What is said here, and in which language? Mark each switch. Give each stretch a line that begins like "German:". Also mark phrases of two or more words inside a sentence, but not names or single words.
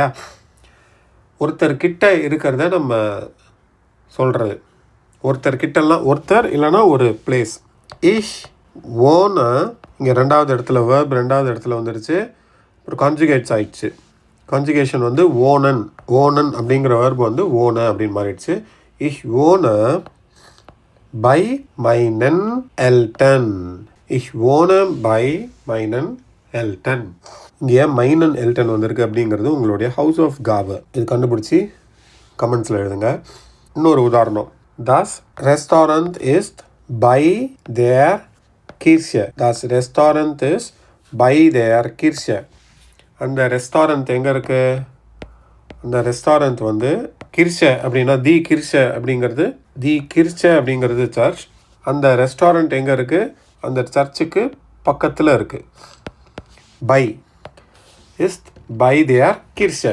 Tamil: ஒருத்தர் கிட்ட இருக்கிறத நம்ம சொல்கிறது. ஒருத்தர் இல்லைன்னா ஒரு பிளேஸ்.
German: ich wohne
Tamil: இங்கே ரெண்டாவது இடத்துல வேர்ப் ரெண்டாவது இடத்துல வந்துடுச்சு. அப்புறம் கான்ஜுகேட்ஸ் ஆயிடுச்சு. கான்ஜுகேஷன் வந்து ஓனன் அப்படிங்கிற வேர்பு வந்து ஓன அப்படின்னு மாறிடுச்சு.
German: Ich wohne bei meinen Eltern. Ich wohne bei meinen Eltern.
Tamil: இங்கே ஏன்
German: meinen Eltern
Tamil: வந்திருக்கு அப்படிங்கிறது உங்களுடைய
German: Hausaufgabe.
Tamil: இது கண்டுபிடிச்சி கமெண்ட்ஸில் எழுதுங்க. இன்னொரு உதாரணம்.
German: Das Restaurant ist bei der Kirche. Das Restaurant ist bei der Kirche.
Tamil: அந்த ரெஸ்டாரண்ட் எங்கே இருக்குது? அந்த ரெஸ்டாரண்ட் வந்து கிர்ச்சை அப்படின்னா
German: die Kirche
Tamil: அப்படிங்கிறது சர்ச். அந்த ரெஸ்டாரண்ட் எங்கே இருக்குது? அந்த சர்ச்சுக்கு பக்கத்தில் இருக்குது.
German: bei ist bei der Kirche.